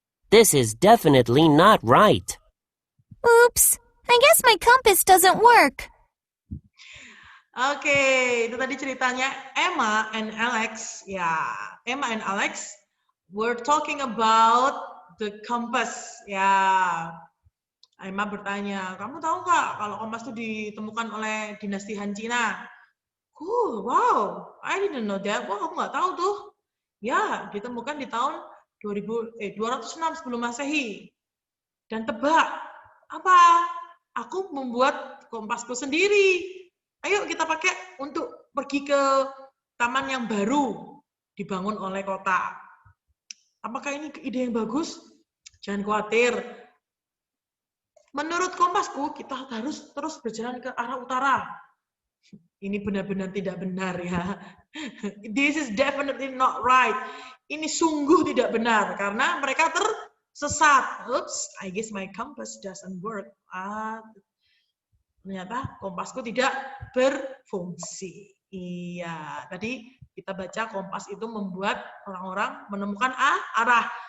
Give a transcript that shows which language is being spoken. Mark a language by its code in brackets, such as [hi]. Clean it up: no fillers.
[en] This is definitely not right. Oops, I guess my compass doesn't work. [id] Oke, itu tadi ceritanya Emma and Alex. [en] Ya, Emma and Alex were talking about the compass. [id] Ya, Emma bertanya, kamu tahu nggak kalau kompas itu ditemukan oleh dinasti Han Cina? [en] Cool, wow, I didn't know that. [id] Wah, aku nggak tahu tuh. Ya, ditemukan di tahun 206 sebelum Masehi. Dan tebak, apa? Aku membuat kompasku sendiri. Ayo kita pakai untuk pergi ke taman yang baru dibangun oleh kota. Apakah ini ide yang bagus? Jangan khawatir. Menurut kompasku, kita harus terus berjalan ke arah utara. Ini benar-benar tidak benar ya. [en] This is definitely not right. [id] Ini sungguh tidak benar karena mereka tersesat. [en] Oops, I guess my compass doesn't work. [id] Ternyata kompasku tidak berfungsi. Iya, tadi kita baca kompas itu membuat orang-orang menemukan arah.